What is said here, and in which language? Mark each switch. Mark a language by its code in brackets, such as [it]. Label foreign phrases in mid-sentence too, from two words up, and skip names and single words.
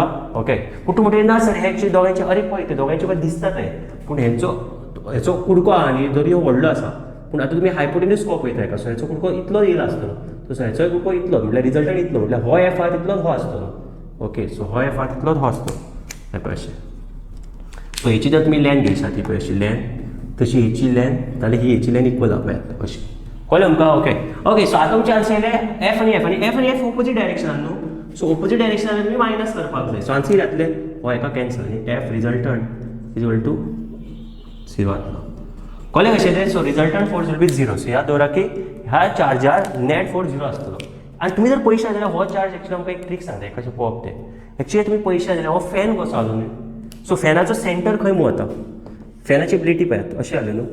[kok] ओके, पूण तूं म्हणटलें ना सर हे एक्चुअली दोगांयचे, अरे पळय ते दोगांयचे पळय दिसता ते, पूण हेचो कुडको आहा न्ही, जरी हो व्हडलो आसा पूण आतां तुमी [en] hypotenuse scope [kok] पळयता हेका. सो हेचो कुडको इतलो येयला आसतलो. सो हेचोय कुडको इतलो, म्हटल्यार रिजल्टंट इतलो, म्हटल्यार हो एफ आहा तितलोच हो आसतलो. ओके, सो हो एफ आहा तितलोच हो आसतलो. हे पळय अशें. सो हेची जर तुमी लेंथ घेयसा ती पळय अशी लेंथ, तशी हेची लेंथ जाल्यार ही हेची लेंथ इक्वल आहा पळयात अशी. कळ्ळें तुमकां? ओके, सो आतां तुमचे आन्सर येयले एफ आनी एफ ओपोजीट डायरेक्शनान न्हू. सो ओपोजीट डायरेक्शनान तुमी मायनस करपाक जाय. सो आन्सर जातले हो एका कॅन्सल आनी [en] F resultant is equal to 0 [kok] जातलो. कळ्ळें कशें तें? [en] So resultant force will be 0. [kok] सो याद दवरा की ह्या चार्जार [en] net force [kok] 0 आसतलो. आनी तुमी जर पयशे जाल्यार हो चार्ज एक्चुअली आमकां एक ट्रिक सांगता कशें पळोवप तें. एक्चुअली तुमी पयशे जाल्यार हो फॅन कसो आलो न्ही. सो फॅनाचो सेंटर खंय मू वता? फॅनाची ब्लेडी पळयात अशें जालें न्हू.